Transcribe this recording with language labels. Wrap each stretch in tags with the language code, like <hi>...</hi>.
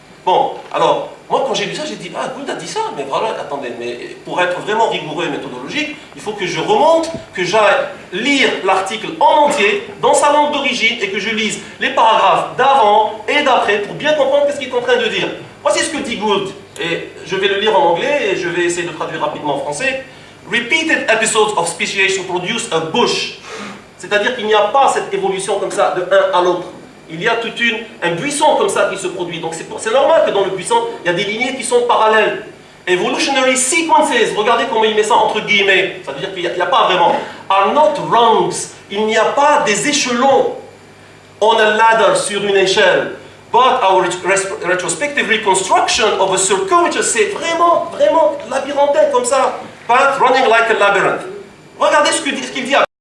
<fr>Bon, alors, moi quand j'ai lu ça, j'ai dit, Gould a dit ça, mais voilà, attendez, mais pour être vraiment rigoureux et méthodologique, il faut que je remonte, que j'aille lire l'article en entier, dans sa langue d'origine, et que je lise les paragraphes d'avant et d'après, pour bien comprendre ce qu'il est en train de dire. Voici ce que dit Gould, et je vais le lire en anglais, et je vais essayer de traduire rapidement en français.</fr> <en>Repeated episodes of speciation produce a bush.</en> <fr>C'est-à-dire qu'il n'y a pas cette évolution comme ça, de un à l'autre. Il y a tout un buisson comme ça qui se produit. Donc c'est normal que dans le buisson, il y a des lignées qui sont parallèles.</fr> <en>Evolutionary sequences,</en> <fr>regardez comment il met ça entre guillemets, ça veut dire qu'il n'y a pas vraiment,</fr> <en>are not rungs,</en> <fr>il n'y a pas des échelons</fr> <en>on a ladder</en> <fr>sur une échelle,</fr> <en>but our retrospective reconstruction of a circuitous,</en> <fr>c'est vraiment labyrinthin comme ça,</fr> <en>path running like a labyrinth.</en> <fr>Regardez ce qu'il dit.</fr>